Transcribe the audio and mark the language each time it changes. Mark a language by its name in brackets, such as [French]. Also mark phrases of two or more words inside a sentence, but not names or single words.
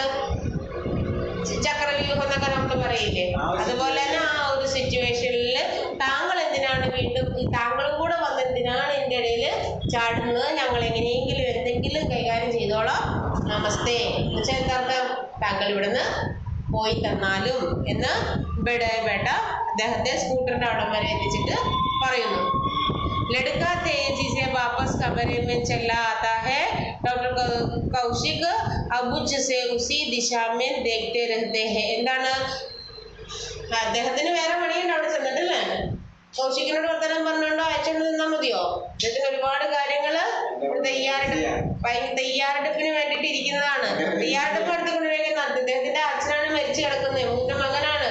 [Malayalam] ചക്രവ്യൂഹം എന്നൊക്കെ നമ്മൾ പറയില്ലേ, അതുപോലെ തന്നെ ആ ഒരു സിറ്റുവേഷനിൽ താങ്കൾ എന്തിനാണ് വീണ്ടും താങ്കളും കൂടെ വന്ന് എന്തിനാണ് എൻ്റെ ഇടയിൽ ചാടുന്നത്? ഞങ്ങൾ എങ്ങനെയെങ്കിലും എന്തെങ്കിലും കൈകാര്യം ചെയ്തോളാം. നമസ്തേ എന്ന് വെച്ചാൽ എന്താർത്ഥം? താങ്കൾ ഇവിടുന്ന് പോയി തന്നാലും എന്ന് ബേട്ട അദ്ദേഹത്തെ സ്കൂട്ടറിന്റെ അവിടം വരെ എത്തിച്ചിട്ട് പറയുന്നു. [Hindi] लड़का तेजी से वापस कमरे में चला आता है. डॉक्टर कौशिक अबुझ से उसी दिशा में देखते रहते हैं. [Malayalam] എന്താണ് അദ്ദേഹത്തിന് വേറെ പണിയുണ്ട് അവിടെ ചെന്നിട്ടല്ലേ? കൗശിക്കിനോട് വർത്തമാനം പറഞ്ഞോണ്ടോ അയച്ചോണ്ട് നിന്നാൽ മതിയോ? അദ്ദേഹത്തിന് ഒരുപാട് കാര്യങ്ങള് തയ്യാറെടുപ്പിന് വേണ്ടിട്ട് ഇരിക്കുന്നതാണ്. തയ്യാറെടുപ്പ് എടുത്തുകൊണ്ടിരിക്കുന്നത് അദ്ദേഹത്തിന്റെ അച്ഛനാണ് മരിച്ചു കിടക്കുന്നത്, മൂത്ത മകനാണ്.